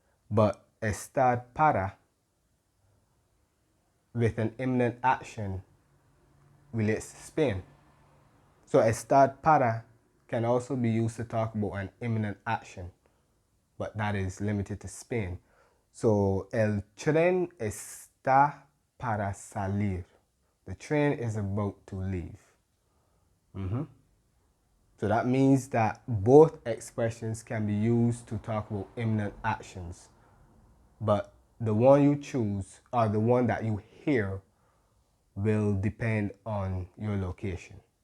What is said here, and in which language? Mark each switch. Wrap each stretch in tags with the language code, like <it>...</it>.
<en>But estar para with an imminent action relates to Spain. So estar para can also be used to talk about an imminent action, but that is limited to Spain.</en> <es>So el tren está para salir.</es> <en>The train is about to leave. So that means that both expressions can be used to talk about imminent actions, but the one you choose or the one that you hear will depend on your location.</en>